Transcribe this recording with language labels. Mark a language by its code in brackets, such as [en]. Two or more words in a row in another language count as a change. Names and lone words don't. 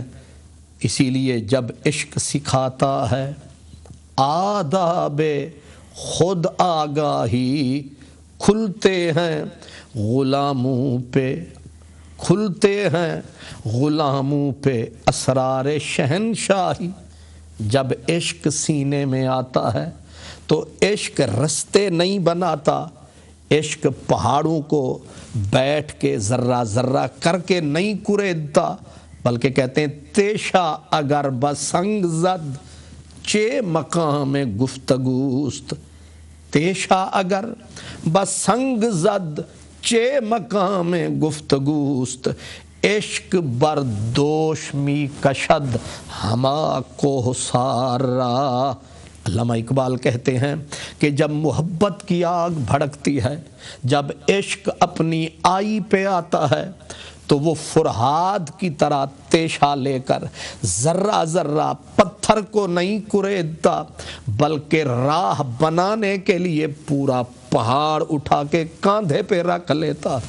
[ur] اسی لیے جب عشق سکھاتا ہے آداب خود آگاہی، کھلتے ہیں غلاموں پہ، کھلتے ہیں غلاموں پہ اسرار شہنشاہی۔ جب عشق سینے میں آتا ہے تو عشق رستے نہیں بناتا، عشق پہاڑوں کو بیٹھ کے ذرہ ذرہ کر کے نہیں کریدتا، بلکہ کہتے ہیں [fa] تیشا اگر بسنگ زد چے مقام گفتگوست، تیشا اگر بسنگ زد چے مقام گفتگوست، عشق بردوش می کشد ہما کوہ سارا۔ [ur] علامہ اقبال کہتے ہیں کہ جب محبت کی آگ بھڑکتی ہے، جب عشق اپنی آئی پہ آتا ہے تو وہ فرہاد کی طرح تیشا لے کر ذرہ ذرہ پتھر کو نہیں کریدتا، بلکہ راہ بنانے کے لیے پورا پہاڑ اٹھا کے کاندھے پہ رکھ لیتا ہے۔